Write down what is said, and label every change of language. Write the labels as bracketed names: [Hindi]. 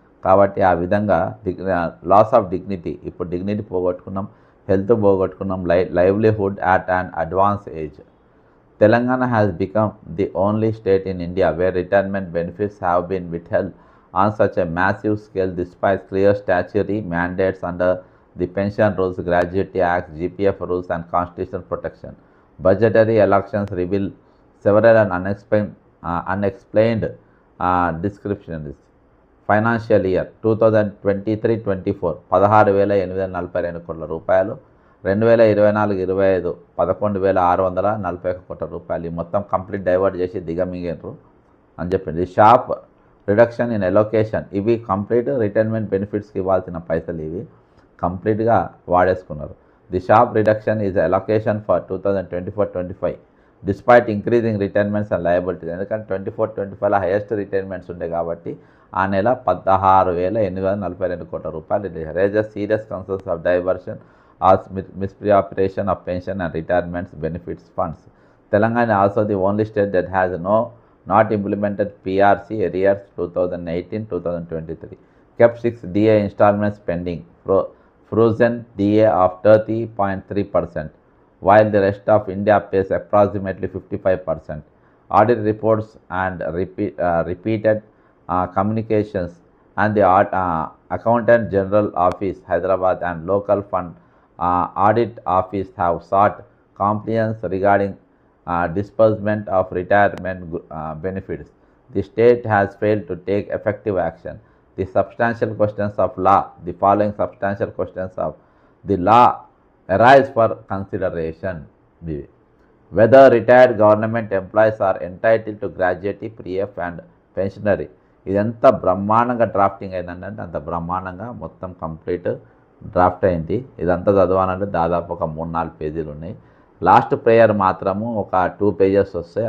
[Telugu] కాబట్టి ఆ విధంగా [English] Loss of dignity, ఇప్పుడు dignity పోగొట్టుకున్నాం, health పోగొట్టుకున్నాం, livelihood at and advance age. Telangana has become the only state in India where retirement benefits have been withheld on such a massive scale despite clear statutory mandates under the Pension Rules, Gratuity Act, GPF rules and constitutional protection. Budgetary elections reveal several unexplained descriptions. Financial year [Telugu] 2023-24 16,842 కోట్ల రూపాయలు, 2024-25 11,641 కోట్ల రూపాయలు. ఈ మొత్తం complete divert చేసి దిగమింగారు అని చెప్పింది. [English] sharp reduction in allocation, [Telugu] ఇవి కంప్లీట్ రిటైర్మెంట్ బెనిఫిట్స్కి ఇవ్వాల్సిన పైసలు ఇవి కంప్లీట్గా వాడేసుకున్నారు. [English] The sharp reduction is allocation for 2024-25 despite increasing retirements and liabilities. [Telugu] ఎందుకంటే 24-25లో హైయెస్ట్ రిటైర్మెంట్స్ ఉండే కాబట్టి ఆ నెల 16,842 కోట్ల రూపాయలు. [English] Raises serious concerns of diversion or misappropriation of pension and retirement benefits funds. Telangana also the only state that has not implemented PRC arrears 2018-2023, kept 6 DA installments pending, frozen DA of 30.3%, while the rest of India pays approximately 55%. Audit reports and repeated communications and the Accountant General Office, Hyderabad, and local fund audit office have sought compliance regarding disbursement of retirement benefits. The state has failed to take effective action. The substantial questions of law, the following substantial questions of the law arise for consideration. Whether retired government employees are entitle to gratuity PF and pensionary. [Telugu] ఇదంతా బ్రహ్మాండంగా drafting అయిందంటే అంత బ్రహ్మాండంగా మొత్తం complete draft అయింది. ఇదంతా చదవాలంటే దాదాపు ఒక 3-4 పేజీలు ఉన్నాయి. లాస్ట్ ప్రేయర్ మాత్రము ఒక 2 పేజెస్ వస్తాయి.